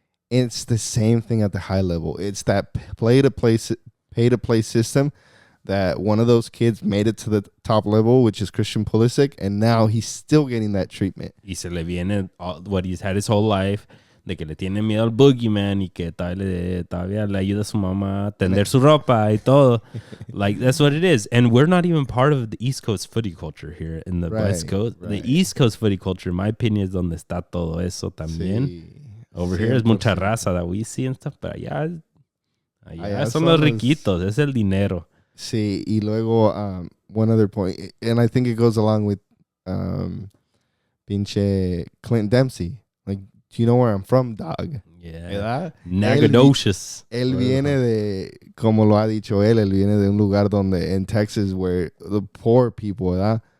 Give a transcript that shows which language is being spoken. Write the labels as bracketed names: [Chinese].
[English] It's the same thing at the high level. It's that pay to play system that one of those kids made it to the top level, which is Christian Pulisic, and now he's still getting that treatment. [Spanish] Y se le viene [English] what he's had his whole life, [Spanish] de que le tiene miedo al boogeyman y que todavía le ayuda a su mamá a tender su ropa y todo. [English] Like, that's what it is. And we're not even part of the East Coast footy culture here in the West Coast. Right. The East Coast footy culture, in my opinion, is [Spanish] donde está todo eso también. Sí. [English] Over here is [Spanish] mucha raza [English] that we see and stuff, but [Spanish] allá son los riquitos, es el dinero. Sí, y luego [English] one other point, and I think it goes along with pinche Clint Dempsey. Like, do you know where I'm from, dog? Yeah. Nagadocious. [Spanish] Él viene de, como lo ha dicho él viene de un lugar donde, [English] in Texas, where the poor people, [Spanish] ¿verdad?